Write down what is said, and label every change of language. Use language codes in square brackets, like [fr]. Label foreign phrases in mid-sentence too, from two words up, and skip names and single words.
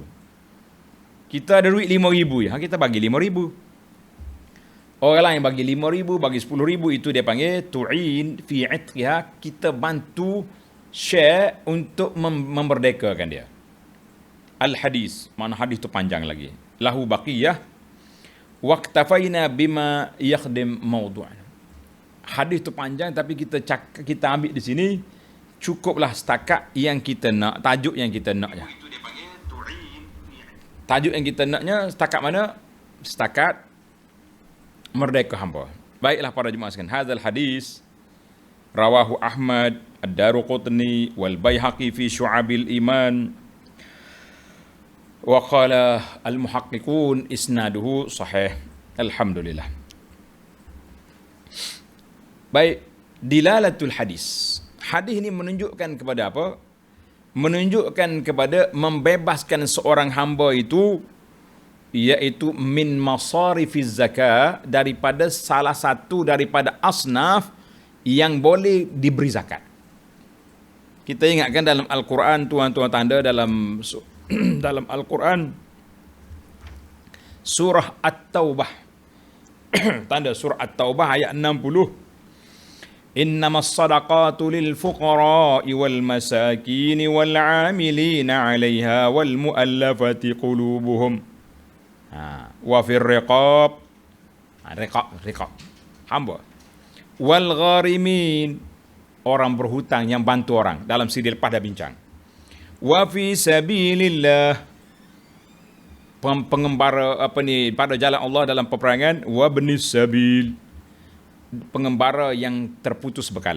[ms] Kita ada duit 5,000 ya, kita bagi 5,000. Orang lain bagi 5,000, bagi 10,000, itu dia panggil [ar] تعين في عتقها, [ms] kita bantu share untuk memerdekakan dia. Al-hadis, mana hadis tu panjang lagi. [ar] لهو بقية واكتفينا بما يخدم موضوعنا. [ms] Hadis tu panjang tapi kita ambil di sini, cukuplah setakat yang kita nak, tajuk yang kita nak je. Tajuk yang kita naknya setakat mana? Setakat merdeka hamba. Baiklah para jemaah sekalian, [ar] هذا الحديث رواه أحمد، الدارقطني والبيهقي في شعب الإيمان. وقال المحققون إسناده صحيح. [ms] Alhamdulillah. Baik, [ar] دلالة الحديث. [ms] Hadis ini menunjukkan kepada apa? Menunjukkan kepada membebaskan seorang hamba itu, iaitu [ar] من مصارف الزكاة, [ms] daripada salah satu daripada asnaf yang boleh diberi zakat. Kita ingatkan dalam Al-Quran, tuan-tuan tanda dalam dalam Al-Quran surah At-Taubah tanda surah At-Taubah ayat 60, [ar] إنما الصدقات للفقراء والمساكين والعاملين عليها والمؤلفة قلوبهم وفي الرقاب، رقاب hamba, والغارمين, [ms] orang berhutang yang bantu orang. Dalam siri lepas dah bincang. [ar] وفي سبيل الله, [ms] pengembara pada jalan Allah dalam peperangan. [ar] وابن السبيل, [ms] pengembara yang terputus bekalan.